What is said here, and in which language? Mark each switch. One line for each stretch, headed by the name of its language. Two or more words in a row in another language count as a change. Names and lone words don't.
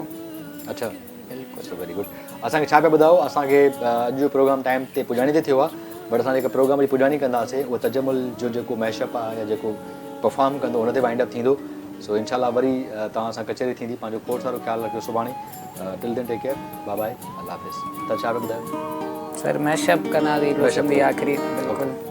Sindhi: अच्छा बिल्कुलु,
English: very good.
Sindhi: असांखे छा पिया ॿुधायो? असांखे अॼु जो प्रोग्राम टाइम ते पुॼाणी ते थियो आहे, बट असां जेका प्रोग्राम जी पुॼाणी कंदासीं उहो तजमुल जो जेको मैशअप आहे या जेको परफॉर्म कंदो हुन ते
English: wind up
Sindhi: थींदो। सो इंशाल्लाह वरी तव्हां सां कचहरी थींदी। पंहिंजो खोड़ सारो ख्यालु रखियो। सुभाणे
English: till then take care, bye bye,
Urdu: اللہ حافظ.
Sindhi: त छा पिया ॿुधायो? सर मैशअप कंदासीं मैशअप बि आख़िरी। बिल्कुलु।